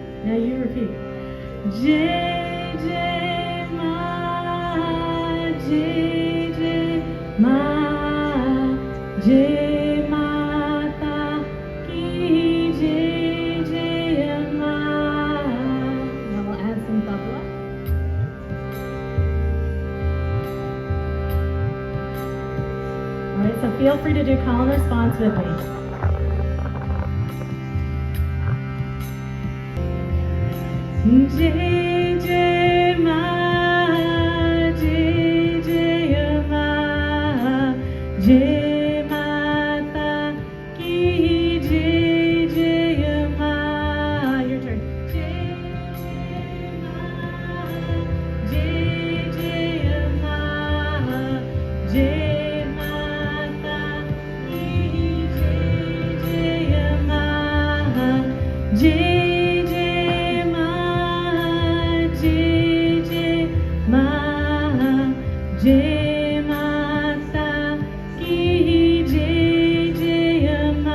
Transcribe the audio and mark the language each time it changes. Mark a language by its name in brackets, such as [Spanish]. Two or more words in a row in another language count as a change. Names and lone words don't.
[English] Now you repeat. [Hindi] जय जय माँ, जय जय माँ, जय माता की जय जय माँ. [English] Now we'll add some tabla. All right, so feel free to do call and response with me. [Hindi] जय जय माँ, जय जय माँ, जय माता की जय जय माँ. [English] Your turn. [Hindi] जय माँ, जय जय माँ, जय माता की जय जय माँ. जय जय माता की जय जय माँ.